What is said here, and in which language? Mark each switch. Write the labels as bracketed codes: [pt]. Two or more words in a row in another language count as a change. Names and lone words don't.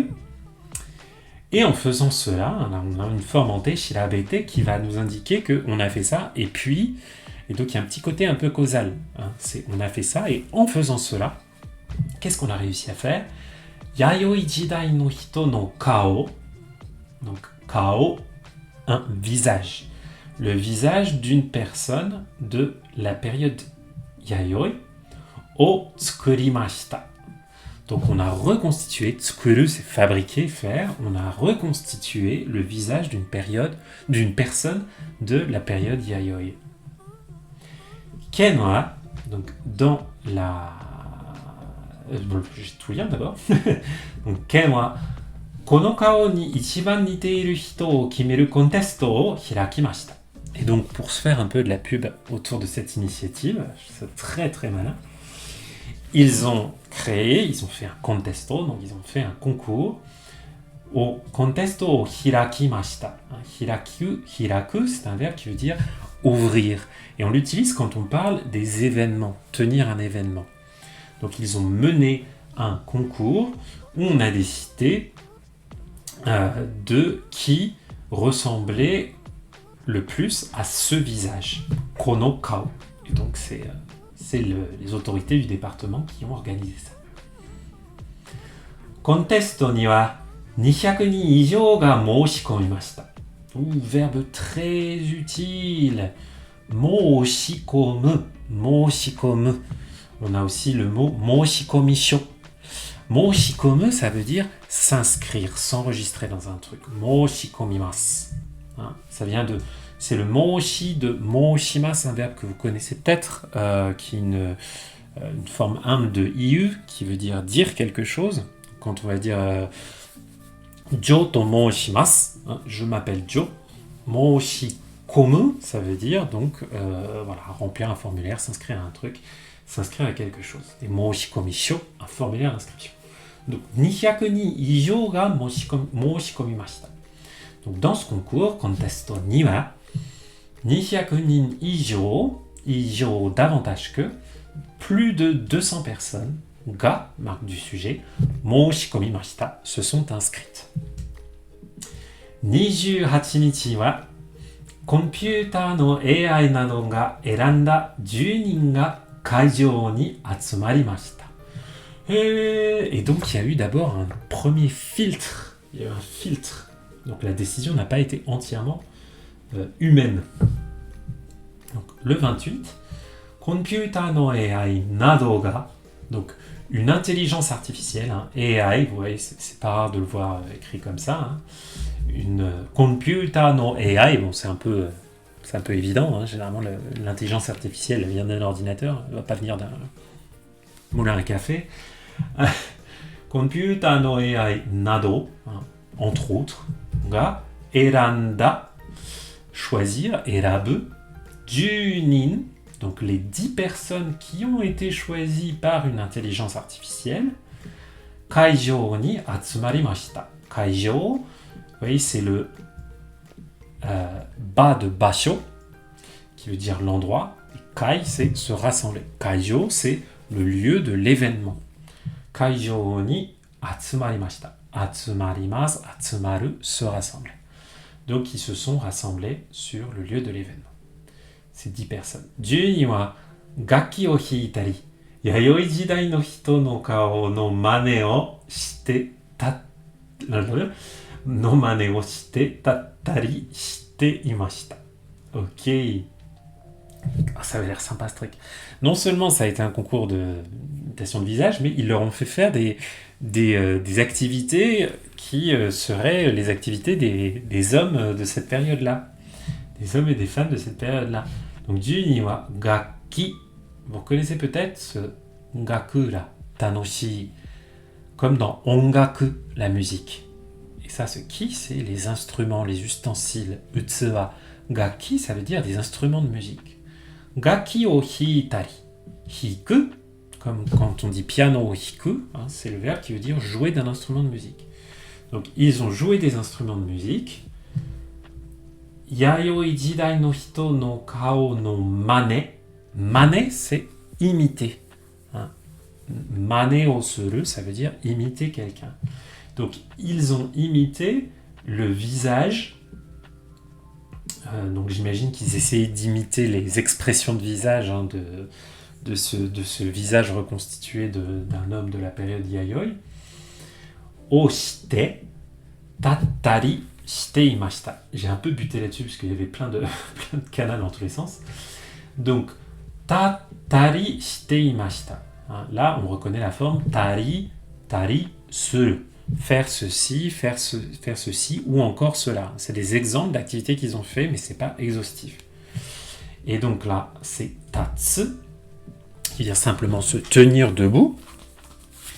[fr] Et en faisant cela, on a une forme en shirabete qui va nous indiquer qu'on a fait ça, et donc il y a un petit côté un peu causal. On a fait ça, et en faisant cela, qu'est-ce qu'on a réussi à faire? [ja] 弥生時代の人の顔. [fr] Donc kao, un visage. Le visage d'une personne de la période yayoi [ja] を作りました. [fr] Donc on a reconstitué, tsukuru c'est fabriquer, faire, on a reconstitué le visage d'une personne de la période yayoi. [ja] 県は, [fr] donc dans je vais tout lire d'abord. Donc, [ja] 県はこの顔に一番似ている人を決めるコンテストを開きました. [fr] Et donc, pour se faire un peu de la pub autour de cette initiative, c'est très très malin, ils ont fait un contesto, donc ils ont fait un concours au [ja] コンテストを開きました. [fr] Hiraku, c'est un verbe qui veut dire ouvrir. Et on l'utilise quand on parle des événements, tenir un événement. Donc ils ont mené un concours où on a décidé de qui ressemblait le plus à ce visage, [ja] この顔. [fr] Et donc c'est les autorités du département qui ont organisé ça. [ja] コンテストには200人以上が申し込みました。 [fr] Verbe très utile. 申し込む。On a aussi le mot 申し込み書。申し込む, ça veut dire s'inscrire, s'enregistrer dans un truc. 申し込みます。Ça vient de... C'est le moshi de moshimasu, un verbe que vous connaissez peut-être, qui est une forme humble de iu, qui veut dire quelque chose. Quand on va dire [ja] ジョーと申します, [fr] je m'appelle Jo. Moshikomu, ça veut dire donc remplir un formulaire, s'inscrire à un truc, s'inscrire à quelque chose. Et moshikomisho, un formulaire d'inscription. Donc [ja] 200 人以上が申し込みました。 [fr] Donc dans ce concours, [ja] コンテストには200人以上, [fr] davantage que, plus de 200 personnes, ga, marque du sujet, 申し込みました, se sont inscrites. [ja] 28 日はコンピューターの AI などが選んだ10人が会場に集まりました。 [fr] Et donc il y a eu d'abord un premier filtre. Il y a eu un filtre. Donc la décision n'a pas été entièrement humaine. Donc le 28, [ja] コンピューターの AI などが, [fr] donc une intelligence artificielle, AI, vous voyez, c'est pas rare de le voir écrit comme ça, une [ja] コンピューターのAI, [fr] bon c'est un peu évident, généralement l'intelligence artificielle elle vient d'un ordinateur, elle va pas venir d'un moulin à café. [ja] コンピューターのAIなど, [fr] entre autres, [ja] が選んだ, [fr] choisir, erabu, junin, donc les 10 personnes qui ont été choisies par une intelligence artificielle, [ja] 会場に集まりました. [fr] Kaijou, vous voyez, c'est le bas de basho, qui veut dire l'endroit. Et kai, c'est se rassembler. Kaijou, c'est le lieu de l'événement. [ja] 会場に集まりました. 集まります、集まる, [fr] se rassembler. Donc, ils se sont rassemblés sur le lieu de l'événement. C'est 10 personnes. [ja] 10 人は楽器を弾いたり、弥生時代の人の顔の真似をしてたったりしていました。Ok. [fr] Ça avait l'air sympa ce truc. Non seulement ça a été un concours d'imitation de visage, mais ils leur ont fait faire des activités qui seraient les activités des hommes de cette période-là. Des hommes et des femmes de cette période-là. Donc, [ja] 10 人は楽器. [fr] Vous connaissez peut-être ce gaku-là, tanoshi, comme dans ongaku, la musique. Et ça, ce ki, c'est les instruments, les ustensiles. Utsuwa. Gaki, ça veut dire des instruments de musique. [ja] 楽器を弾いたり. [fr] Hiku, comme quand on dit [ja] ピアノを弾く, [fr] c'est le verbe qui veut dire jouer d'un instrument de musique. Donc, ils ont joué des instruments de musique. [ja] 弥生時代の人の顔の真似. [fr] Mane, c'est imiter. [ja] 真似をする, [fr] ça veut dire imiter quelqu'un. Donc, ils ont imité le visage. Donc, j'imagine qu'ils essayaient d'imiter les expressions de visage de ce visage reconstitué d'un homme de la période Yayoi. [ja] をしてたったりしていました. [fr] J'ai un peu buté là-dessus parce qu'il y avait plein de canals dans tous les sens. Donc, [ja] たったりしていました. [fr] Là, on reconnaît la forme tari, suru. Faire ceci, faire ceci, ou encore cela. C'est des exemples d'activités qu'ils ont fait, mais c'est pas exhaustif. Et donc là, c'est tatsu, qui veut dire simplement se tenir debout.